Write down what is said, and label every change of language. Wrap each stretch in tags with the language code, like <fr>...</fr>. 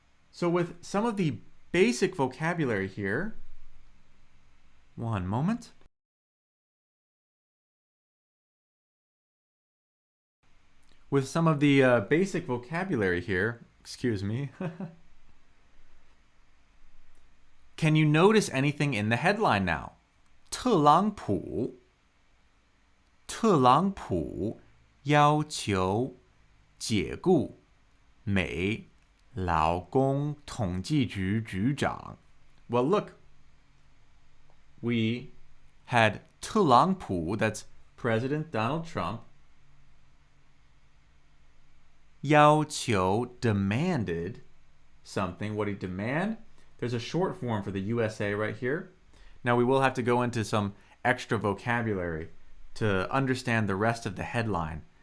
<en>So with some of the basic vocabulary here, one moment. With some of the basic vocabulary here, excuse me, can you notice anything in the headline now?</en> <zh>特朗普要求解雇美劳工统计局局长.</zh> <en>Well, look, we had 特朗普, that's President Donald Trump, 要求 demanded something. What did he demand? There's a short form for the USA right here. Now we will have to go into some extra vocabulary to understand the rest of the headline.</en>